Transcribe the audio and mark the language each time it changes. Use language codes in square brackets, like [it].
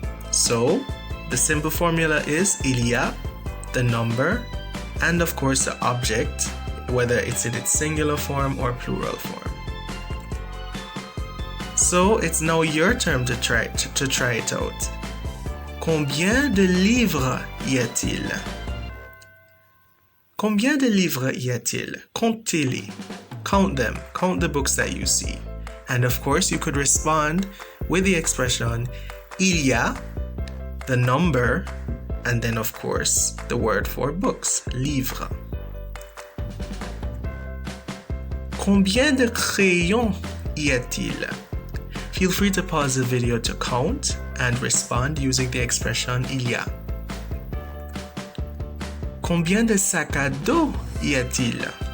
[en] So, the simple formula is [fr] il y a, [en] the number, and of course the object, whether it's in its singular form or plural form. So, it's now your turn to try it out. [fr] Combien de livres y a-t-il? Combien de livres y a-t-il? Comptez-les. [en] Count them. Count the books that you see. And of course, you could respond with the expression [fr] il y a, [en] the number, and then of course, the word for books, livres. [fr] Combien de crayons y a-t-il? [en] Feel free to pause the video to count and respond using the expression [fr] il y a. Combien de sacs à dos y a-t-il?